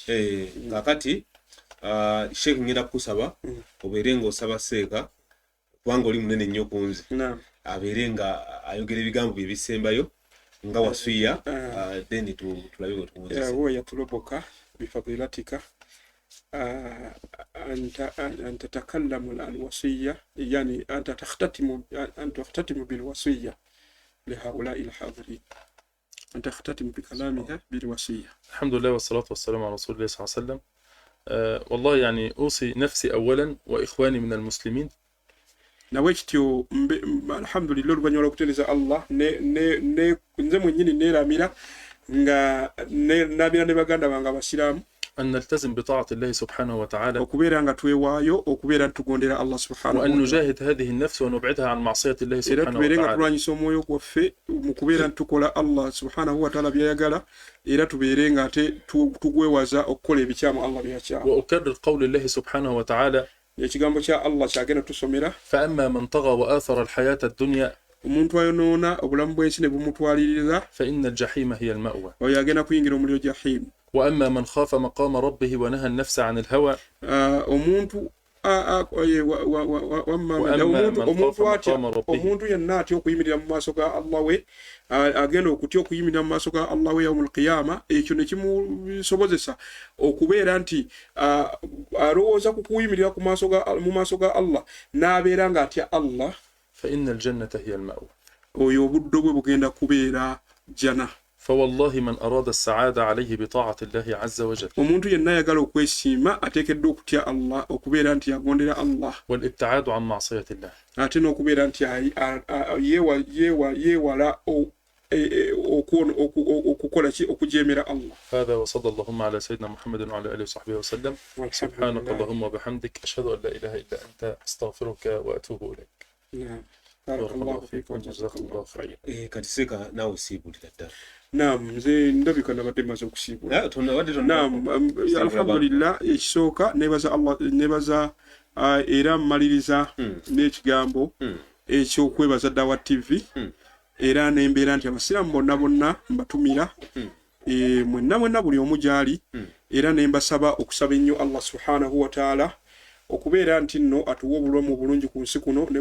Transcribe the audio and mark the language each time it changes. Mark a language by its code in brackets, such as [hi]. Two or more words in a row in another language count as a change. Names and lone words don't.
[lg] Kakati Sheikh ngenda kusaba obeere ng'osaba Seeka kubanga oli munene nnyo ku nze. Abeere nga ayogera ebigambo bye bisembayo nga wasiya, then tulabe bwe tuwuliriza. [ar] هو يطلب بفضيلتك أن تتكلم الوصية، يعني أن تختتم بالوصية لهؤلاء الحاضرين، أن تختتم بكلامها بالوصية. الحمد لله والصلاة والسلام على رسول الله صلى الله عليه وسلم. والله يعني أوصي نفسي أولا وإخواني من المسلمين. [lg] nawekityo alhamdulillah oluvannyuma lw'okutendereza Allah nze mwennyini neeramira nga nabira ne baganda bange abasiraamu [ar] أن نلتزم بطاعة الله سبحانه وتعالى، وأن نجاهد هذه النفس ونبعدها عن معصية الله سبحانه وتعالى. وأكرر قول الله سبحانه وتعالى: فأما من طغى وآثر الحياة الدنيا فإن الجحيم هي المأوى، وأما من خاف مقام ربه ونهى النفس عن الهوى [lg] omuntu yenna atya okuyimirira mu maaso ga Allah we agenda okutya okuyimirira mu maaso ga Allah we [ar] يوم القيامة, [lg] ekyo ne kimusobozesa okubeera nti alowooza ku kuyimirira mu maaso ga Allah n'abeera nga atya Allah. [ar] فإن الجنة هي المأوى، [lg] oyo obuddo bwe bugenda kubeera jana. [ar] فوالله من أراد السعادة عليه بطاعة الله عز وجل. [lg] omuntu yenna ayagala okwesiima ateekeddwa okutya Allah, okubeera nti yagondera Allah, [ar] والابتعاد عن معصية الله، [lg] ate n'okubeera nti yeewala okukola ki okujeemera Allah. [ar] هذا وصلى اللهم على سيدنا محمد وعلى آله وصحبه وسلم. سبحانك اللهم وبحمدك أشهد أن لا إله إلا أنت أستغفرك وأتوب إليك. نعم بارك الله فيك وجزاك الله خير. [lg] Kati Seeka naawe siibulira ddala. Naam, nze ndabika nabadde maze okusiibula. Naam, alhamdulillah, ekisooka nebaza era mmaliriza n'ekigambo ekyokwebaza Dawah TV era n'embeera nti abasiraamu bonna mbatumira mwenna buli omu gyali era ne mbasaba okusaba ennyo Allah [ar] سبحانه وتعالى [lg] okubeera nti nno atuwa obulamu obulungi ku nsi kuno ne